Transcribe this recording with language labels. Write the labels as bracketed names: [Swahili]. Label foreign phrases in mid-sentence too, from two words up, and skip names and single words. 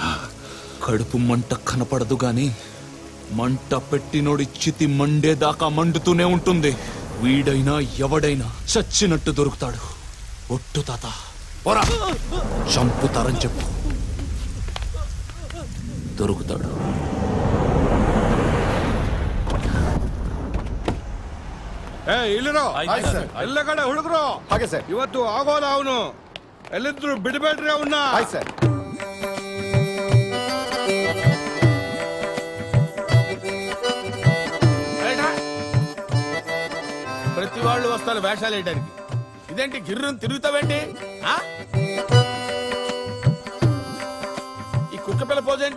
[Telugu] కడుపు మంట కనపడదు గాని మంట పెట్టినోడి చితి మండేదాకా మండుతూనే ఉంటుంది. వీడైనా ఎవడైనా చచ్చినట్టు దొరుకుతాడు. ఒట్టు తాత, పోరా. చంపుతారని చెప్పు, దొరుకుతాడు. [Kannada] ಎಲ್ಲ ಕಡೆ ಹುಡುಗರು ಇವತ್ತು ಆಗೋಲ್ಲ. ಅವನು ಎಲ್ಲಿದ್ರು ಬಿಡಬೇಡ್ರಿ ಅವನ್ನ. [Telugu] ప్రతి వాళ్ళు వస్తారు వేషాలు వేయడానికి. ఇదేంటి గిర్రును తిరుగుతావేంటి? ఈ కుక్క పిల్ల పోజేంటి?